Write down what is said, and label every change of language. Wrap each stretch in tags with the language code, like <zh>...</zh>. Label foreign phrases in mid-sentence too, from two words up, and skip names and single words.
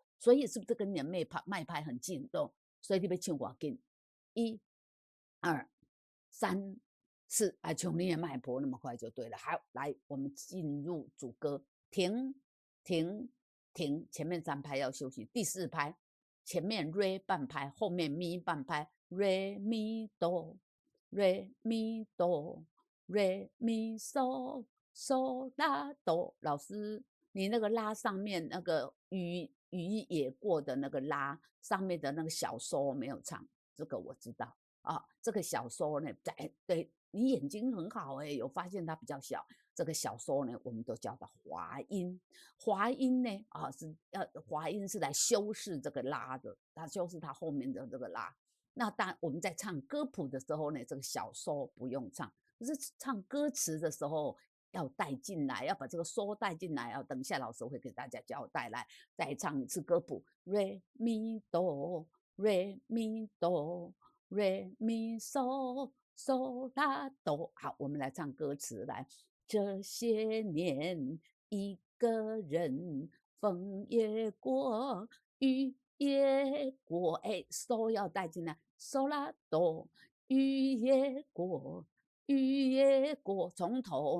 <zh>所以是不是跟你的脉拍很近？对，所以你要唱多紧？1、2、3、4，从你的脉搏那么快就对了。好，来，我们进入主歌，停停停，前面3拍要休息，第4拍前面 re 半拍，后面 mi 半拍 ，re mi do re mi do re mi so so la do。老师，你那个拉上面那个雨也过的那个拉上面的那个小收没有唱，这个我知道啊。这个小收呢，对你眼睛很好哎，有发现它比较小。这个小收呢，我们都叫它滑音。滑音呢，滑音是来修饰这个拉的，它修饰它后面的这个拉。那当我们在唱歌谱的时候呢，这个小收不用唱，可是唱歌词的时候要带进来，要把这个收带进来啊。等一下老师会给大家交代，来再唱一次歌谱 ：re mi do re mi do re mi so so la do。好，我们来唱歌词来。这些年，一个人，风也过，雨也过，哎，so 要带进来，so 啦哆，雨也过，雨也过，从头。</zh>